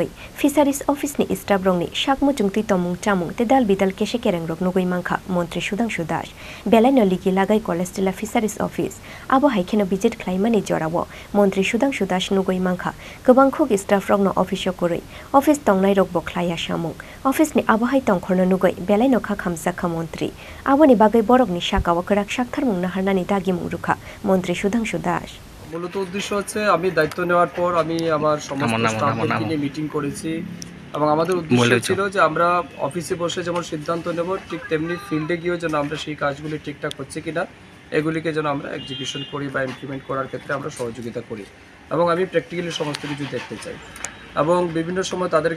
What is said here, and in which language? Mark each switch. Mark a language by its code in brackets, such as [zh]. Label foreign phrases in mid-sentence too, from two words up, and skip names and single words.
[trp] Fisheries office ni Staffrok ni sakmu jungti tomung chamung te dal bidal keshe kereng Nugwi Mankha Mantri Sudhangshu Belaino ligi lagai CollegeTilla Fisheries office abo haikeno visit Khlaimani Jorao Mantri Sudhangshu Nugwi Mankha Kwbangkuk Staffrok no office Kwrwi office tongnai rokbo Phaiya samung office ni abo hai Tongkhorno Nugwi Belaino Khakhamjakha Mantri Aboni bagwi Bohrokni Sakao Kwrak Saktharmung Naharnani Dagimung Rwkha Mantri Sudhangshu [bn] মূলত উদ্দেশ্য হচ্ছে আমি দায়িত্ব নেওয়ার পর আমি আমার সমস্ত স্টাফকে নিয়ে মিটিং করেছি এবং আমাদের উদ্দেশ্য ছিল যে আমরা অফিসে বসে যেমন সিদ্ধান্ত নেব ঠিক তেমনি ফিল্ডে গিয়েও যেন আমরা সেই কাজগুলি ঠিকঠাক হচ্ছে কিনা এগুলিকে যেন আমরা এক্সিকিউশন করি বা ইমপ্লিমেন্ট করার ক্ষেত্রে আমরা সহযোগিতা করি এবং আমি প্র্যাকটিক্যালি সমস্ত কিছু দেখতে চাই এবং বিভিন্ন সময় তাদেরকে